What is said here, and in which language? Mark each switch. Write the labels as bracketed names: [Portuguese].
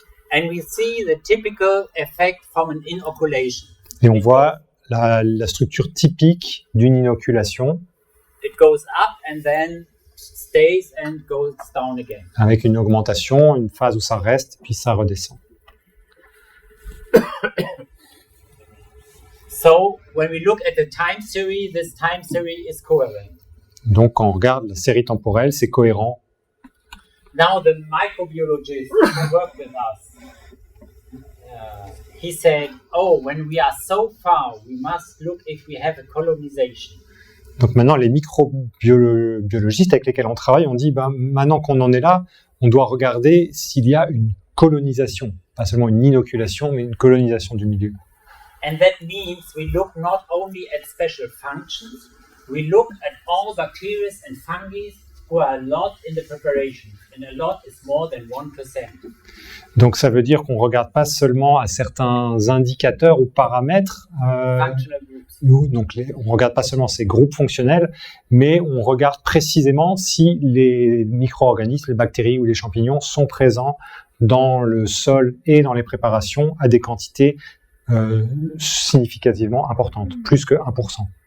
[English] And we see the typical effect from an inoculation. [French] Et on voit la structure typique d'une inoculation [English] It goes up and then stays and goes down again. [French] avec une augmentation, une phase où ça reste, puis ça redescend. [English] So when we look at the time series, this time series is coherent. [French] Donc quand on regarde la série temporelle, c'est cohérent. [English] Now the microbiologist who worked with us, he said, oh, when we are so far, we must look if we have a colonization. [French] Donc maintenant, les microbiologistes avec lesquels on travaille, on dit, maintenant qu'on en est là, on doit regarder s'il y a une colonisation. Pas seulement une inoculation, mais une colonisation du milieu. [English] And that means we look not only at special functions, we look at all bacteria and fungi who are a lot in the preparation. And a lot is more than 1%. [French] Donc ça veut dire qu'on ne regarde pas seulement à certains indicateurs ou paramètres. [English] Functional groups. [French] On ne regarde pas seulement ces groupes fonctionnels, mais on regarde précisément si les micro-organismes, les bactéries ou les champignons sont présents dans le sol et dans les préparations à des quantités significativement importantes, plus que 1%.